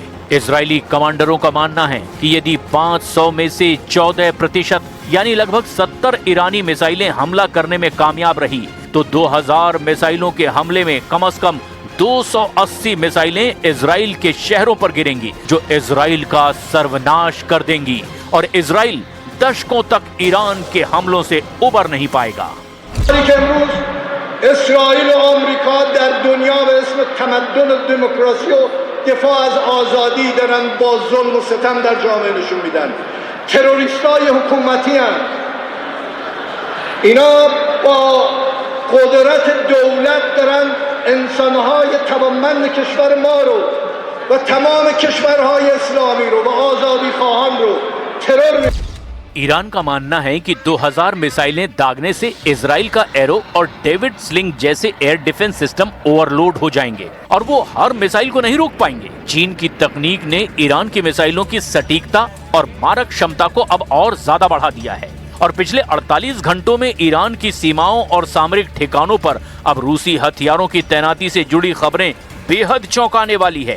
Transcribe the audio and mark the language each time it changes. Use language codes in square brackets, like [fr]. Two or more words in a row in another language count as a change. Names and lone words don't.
[hi] इजरायली कमांडरों का मानना है कि यदि 500 में से 14% यानी लगभग 70 ईरानी मिसाइलें हमला करने में कामयाब रही तो 2000 मिसाइलों के हमले में कम से कम 280 मिसाइलें इजराइल के शहरों पर गिरेंगी, जो इजराइल का सर्वनाश कर देंगी और इजराइल दशकों तक ईरान के हमलों से उबर नहीं पाएगा। [fa] اسرائیل و آمریکا در دنیا به اسم تمدن و دموکراسی و دفاع از آزادی دارن با ظلم و ستم در جامعه نشون میدن. تروریستای حکومتی هستند. اینا با قدرت دولت دارن انسانهای توانمند کشور ما رو و تمام کشورهای اسلامی رو و آزادی خواهان رو ترور می‌کنن. [hi] ईरान का मानना है कि 2000 मिसाइलें दागने से इजराइल का एरो और डेविड स्लिंग जैसे [en] air defense system overload [hi] हो जाएंगे और वो हर मिसाइल को नहीं रोक पाएंगे। चीन की तकनीक ने ईरान की मिसाइलों की सटीकता और मारक क्षमता को अब और ज्यादा बढ़ा दिया है और पिछले 48 घंटों में ईरान की सीमाओं और सामरिक ठिकानों पर अब रूसी हथियारों की तैनाती से जुड़ी खबरें बेहद चौंकाने वाली है।